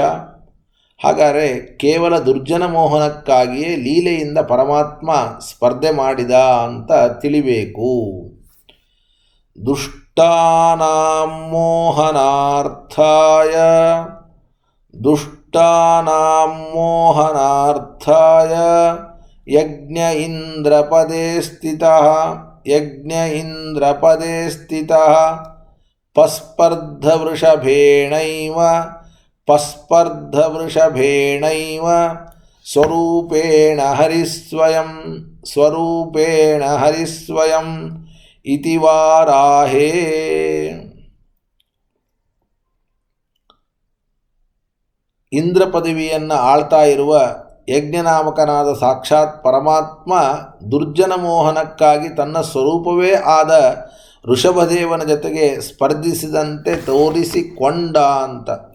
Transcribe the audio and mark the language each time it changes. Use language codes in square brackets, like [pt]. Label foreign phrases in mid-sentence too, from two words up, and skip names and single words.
[kn] ಹಾಗಾದರೆ ಕೇವಲ ದುರ್ಜನ ಮೋಹನಕ್ಕಾಗಿಯೇ ಲೀಲೆಯಿಂದ ಪರಮಾತ್ಮ ಸ್ಪರ್ಧೆ ಮಾಡಿದ ಅಂತ ತಿಳಿಬೇಕು. [sa] ದುಷ್ಟಾನಾಂ ಮೋಹನಾರ್ಥಾಯ ಯಜ್ಞ ಇಂದ್ರಪದೇ ಸ್ಥಿತಃ ಪಸ್ಪರ್ಧವೃಷಭೇಣೈವ ಸ್ವರೂಪೇಣ ಹರಿಸ್ವಯಂ ಇತಿ ವಾರಾಹೇ. [kn] ಇಂದ್ರ ಪದವಿಯನ್ನು ಆಳ್ತಾ ಇರುವ ಯಜ್ಞನಾಮಕನಾದ ಸಾಕ್ಷಾತ್ ಪರಮಾತ್ಮ ದುರ್ಜನ ಮೋಹನಕ್ಕಾಗಿ ತನ್ನ ಸ್ವರೂಪವೇ ಆದ ಋಷಭದೇವನ ಜೊತೆಗೆ ಸ್ಪರ್ಧಿಸಿದಂತೆ ತೋರಿಸಿಕೊಂಡ ಅಂತ.